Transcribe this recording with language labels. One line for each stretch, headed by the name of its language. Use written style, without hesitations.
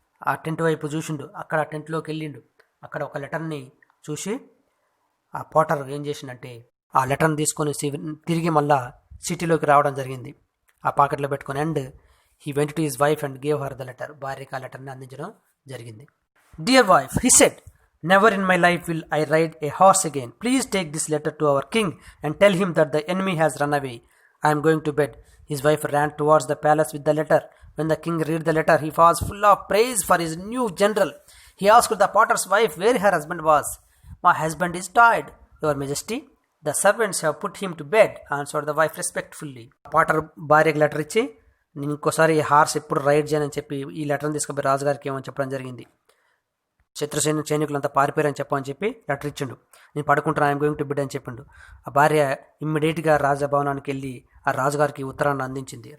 Telugu: ఆ టెంట్ వైపు చూసిండు, అక్కడ ఆ టెంట్లోకి వెళ్ళిండు. అక్కడ ఒక లెటర్ని చూసి ఆ పాటర్ ఏం చేసిండంటే ఆ లెటర్ని తీసుకొని తిరిగి మళ్ళా సిటీలోకి రావడం జరిగింది, ఆ పాకెట్లో పెట్టుకొని.
English: And he went to his wife and gave her the letter.
Telugu: భార్యకి ఆ లెటర్ని అందించడం జరిగింది.
English: Dear wife, he said, never in my life will I ride a horse again. Please take this letter to our king and tell him that the enemy has run away. I'm going to bed. His wife ran towards the palace with the letter. When the king read the letter, he was full of praise for his new general. He asked the potter's wife where her husband was. My husband is died, your majesty. The servants have put him to bed, answered the wife respectfully.
Telugu: Potter భార్యకి letter ఇచ్చి, నేను ఇంకోసారి ఈ horse ఎప్పుడు ride చేయనని చెప్పి ఈ లెటర్ని తీసుకుపోయి రాజుగారికి ఏమని చెప్పడం జరిగింది. శత్రు సైనికులంతా పారిపోయారని చెప్పని చెప్పి లెటర్ ఇచ్చిండు. నేను పడుకుంటున్నా,
English: I'm going to bed
Telugu: అని చెప్పిండు. ఆ భార్య ఇమ్మీడియట్గా రాజభవనానికి వెళ్ళి ఆ రాజుగారికి ఉత్తరాన్ని అందించింది.